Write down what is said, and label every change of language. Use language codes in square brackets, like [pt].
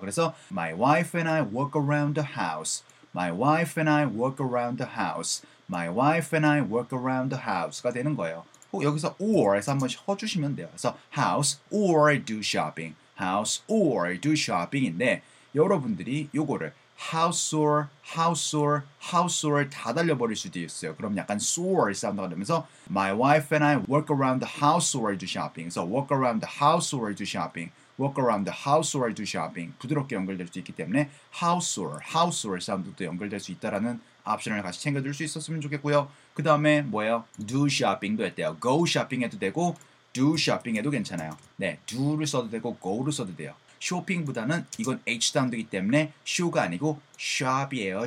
[en] 그래서 my wife and I walk around the house. My wife and I walk around the house. My wife and I walk around the house가 [ko] 되는 거예요. 혹 여기서 or에서 한번 쳐주시면 돼요. [en] 그래서 house or do shopping. House or do shopping인데 [ko] 여러분들이 요거를 [en] house or, house or, house or [ko] 다 달려버릴 수도 있어요. 그럼 약간 [en] sore [ko] 사운드가 되면서 [en] My wife and I walk around the house or do shopping. So walk around the house or do shopping. Walk around the house or do shopping. [ko] 부드럽게 연결될 수 있기 때문에 house or 사운드도 연결될 수 있다라는 옵션을 같이 챙겨줄 수 있었으면 좋겠고요. 그 다음에 뭐예요? [en] Do shopping [ko] 도 했대요. [en] Go shopping [ko] 해도 되고 [en] do shopping [ko] 해도 괜찮아요. 네, do를 써도 되고 go를 써도 돼요. 쇼핑보다는 이건 H단어이기 때문에 쇼가 아니고 샵이에요.